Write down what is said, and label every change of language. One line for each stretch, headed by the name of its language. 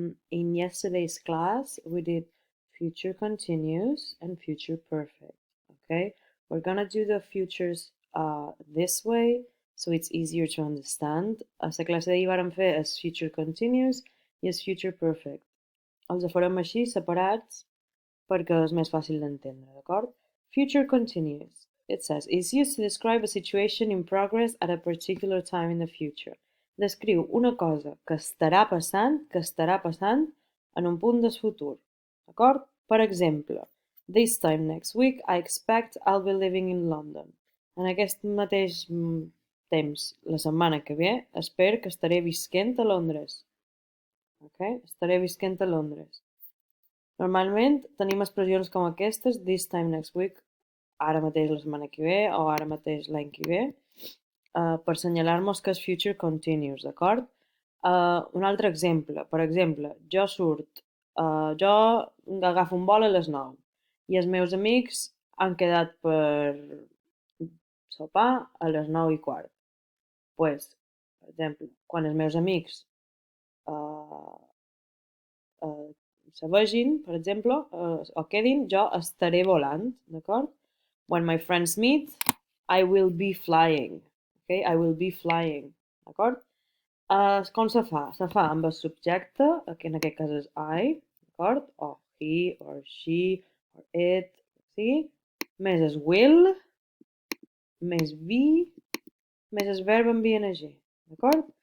English: In yesterday's class, we did future continuous and future perfect. Okay, we're gonna do the futures this way, so it's easier to understand.
Catalan: A la classe d'ahir vàrem fer és future continuous i és future perfect. Els farem així, separats, perquè és més fàcil d'entendre, d'acord?
English: Future continuous. It says, is used to describe a situation in progress at a particular time in the future.
Catalan: Descriu una cosa que estarà passant en un punt del futur, d'acord? Per exemple,
English: this time next week I expect I'll be living in London.
Catalan: En aquest mateix temps, la setmana que ve, espero que estaré visquent a Londres. Okay? Estaré visquent a Londres. Normalment tenim expressions com aquestes,
English: this time next week,
Catalan: ara mateix la setmana que ve o ara mateix l'any que ve, per assenyalar-nos que és future continuous, d'acord? Un altre exemple, per exemple, jo agafo un vol a les 9 i els meus amics han quedat per sopar a les 9 i quart. Pues, per exemple, quan els meus amics uh, uh, se vegin, per exemple, o quedin, jo estaré volant, d'acord?
English: When my friends meet, I will be flying. Okay? I will be flying, d'acord?
Catalan: Com se fa? Se fa amb el subjecte, que en aquest cas és I, d'acord?
English: O he, or she, or it, sí?
Catalan: Més es will, més be, més el verb en ing, d'acord?